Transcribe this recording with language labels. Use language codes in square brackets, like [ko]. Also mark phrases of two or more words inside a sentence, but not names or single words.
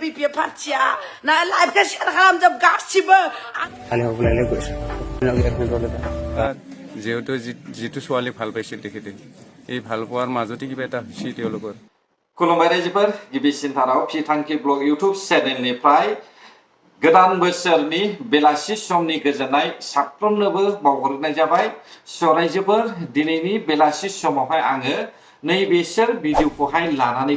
[brx] बिपि पार्टिया ना लाइभखौ शेयार खालामजोब गासिबो [as] যেহেতু যিটো ছোৱালী ভাল পাইছিল তেখেতে এই ভাল পোৱাৰ মাজতে কিবা এটা হৈছে তেওঁলোকৰ [brx] खुलुमबाय रायजोफोर गिबिसिन थाराव फिथांखि ब्लग इउट्युब चेनेलनिफ्राय गोदान बोसोरनि बेलासि समनि गोजोननाय साफ्रोमनोबो बावहरनाय जाबाय रायजोफोर दिनैनि बेलासि समावहाय आङो नैबेसोर भिडिअखौहाय लानानै